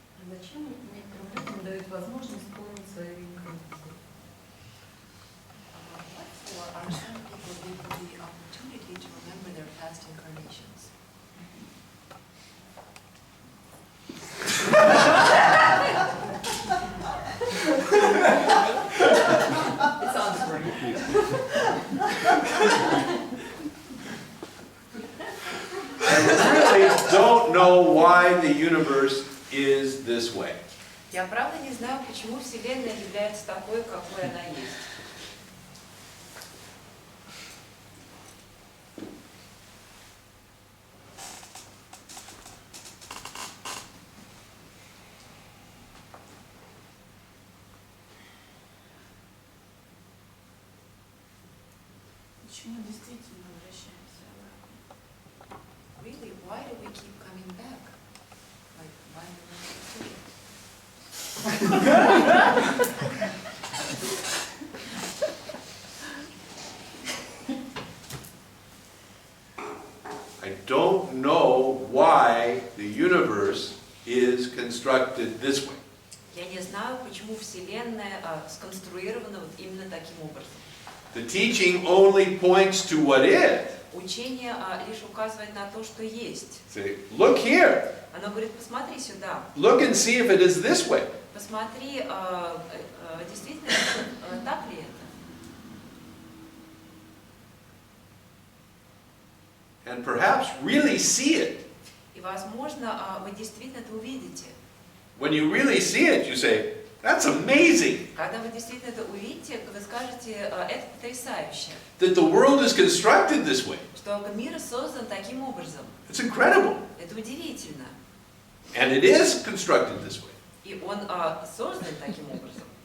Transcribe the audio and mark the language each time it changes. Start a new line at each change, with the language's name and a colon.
Russian: Зачем некоторым людям дают возможность исполнить свои реинкарнации?
English: For are some people given the opportunity to remember their past incarnations? It's answering. I really don't know why the universe is this way.
Russian: Я правда не знаю, почему Вселенная является такой, какой она есть. Почему действительно возвращаемся обратно?
English: Really, why do we keep coming back? Like, why do we keep doing it? I don't know why the universe is constructed this way.
Russian: Я не знаю, почему Вселенная сконструирована вот именно таким образом.
English: The teaching only points to what is.
Russian: Учение лишь указывает на то, что есть.
English: Say, look here.
Russian: Оно говорит, посмотри сюда,
English: Look and see if it is this way.
Russian: посмотри, действительно, так ли это.
English: And perhaps really see it.
Russian: И, возможно, вы действительно это увидите.
English: When you really see it, you say, that's amazing.
Russian: Когда вы действительно это увидите, вы скажете, это потрясающе,
English: That the world is constructed this way.
Russian: что мир создан таким образом.
English: It's incredible.
Russian: Это удивительно.
English: And it is constructed this way.
Russian: И он создан таким образом.